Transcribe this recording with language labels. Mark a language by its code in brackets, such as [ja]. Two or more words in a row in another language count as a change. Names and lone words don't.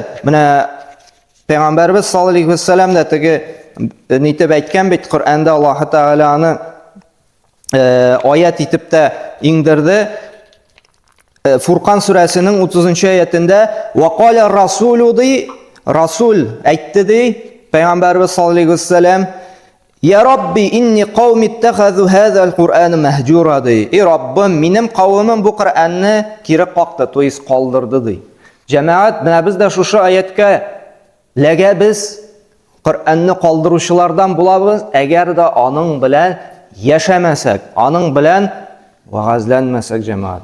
[tt] Менә Пәйгамбәрбез [ar] صلى الله عليه وسلم [tt] да нитеп әйткән бит, Коръәндә Аллаһ Тәгаләне аят итеп тә иңдерде. Фуркан сүрәсенең 30-нчы аятында [ar] «وقال الرسول» [tt] ди, Расул әйтте ди, Пәйгамбәрбез [ar] صلى الله عليه وسلم, «يا رب إن قومي اتخذوا هذا القرآن مهجورا» ди. [tt] «И Раббым, минем кавымым бу Коръәнне кире какты, [ru] то есть [tt] калдырды» ди. Җәмәгать, менә без дә шушы аятка ләгә без Коръәнне калдыручылардан булабыз, әгәр дә аның белән яшәмәсәк, аның белән вагазланмасак җәмәгать.